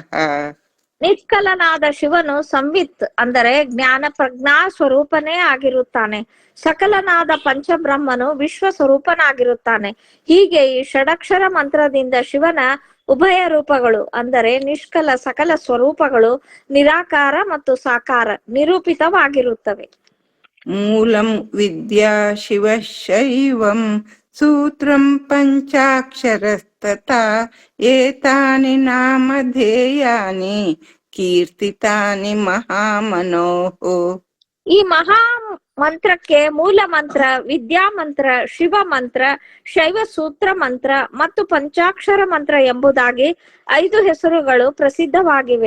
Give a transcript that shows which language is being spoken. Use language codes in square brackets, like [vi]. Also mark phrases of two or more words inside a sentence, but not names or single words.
[kn] ನಿಷ್ಕಲನಾದ ಶಿವನು ಸಂವಿತ್ ಅಂದರೆ ಜ್ಞಾನ ಪ್ರಜ್ಞಾ ಸ್ವರೂಪನೇ ಆಗಿರುತ್ತಾನೆ. ಸಕಲನಾದ ಪಂಚಬ್ರಹ್ಮನು ವಿಶ್ವ ಸ್ವರೂಪನಾಗಿರುತ್ತಾನೆ. ಹೀಗೆ ಈ ಷಡಕ್ಷರ ಮಂತ್ರದಿಂದ ಶಿವನ ಉಭಯ ರೂಪಗಳು ಅಂದರೆ ನಿಷ್ಕಲ ಸಕಲ ಸ್ವರೂಪಗಳು ನಿರಾಕಾರ ಮತ್ತು ಸಾಕಾರ ನಿರೂಪಿತವಾಗಿರುತ್ತವೆ. [sa] ಮೂಲಂ ವಿದ್ಯಾ ಶಿವಶೈವಂ ಸೂತ್ರಂ ಪಂಚಾಕ್ಷರಸ್ತಥಾ ಏತಾನಿ ನಾಮಧೇಯಾನಿ ಕೀರ್ತಿತಾನಿ ಮಹಾಮನೋಃ. [kn] ಈ ಮಹಾ ಮಂತ್ರಕ್ಕೆ ಮೂಲ ಮಂತ್ರ, ವಿದ್ಯಾ ಮಂತ್ರ, ಶಿವ ಮಂತ್ರ, ಶೈವ ಸೂತ್ರ ಮಂತ್ರ ಮತ್ತು ಪಂಚಾಕ್ಷರ ಮಂತ್ರ ಎಂಬುದಾಗಿ 5 ಹೆಸರುಗಳು ಪ್ರಸಿದ್ಧವಾಗಿವೆ.